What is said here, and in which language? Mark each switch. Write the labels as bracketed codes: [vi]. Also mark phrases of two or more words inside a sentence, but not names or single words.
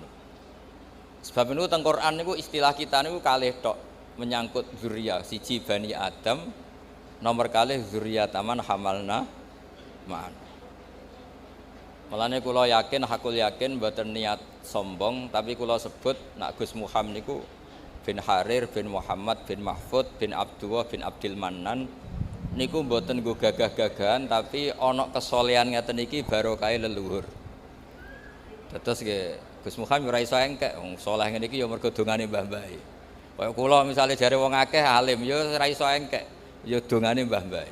[jv] Sebab niku teng Quran niku istilah kita niku kalih tok menyangkut dzurriyyah, siji Bani Adam, nomor kalih [ar] ذرية من حملنا مع نوح. [jv] Mulane kula yakin, [ar] حق اليقين [jv] mboten niat sombong, tapi kula sebut nak Gus Muham niku bin Harir bin Muhammad bin Mahfud bin Abdullah bin Abdil Mannan niku mboten nggo gagah-gagahan, tapi ana kesolehan ngeten iki barokah leluhur. Terus nggih Gus Muham ora iso engkek, wong saleh ngene iki ya mergo dongane mbah-mbahe. Kaya kula misale jare wong akeh alim ya ora iso engkek, ya dongane mbah-mbahe.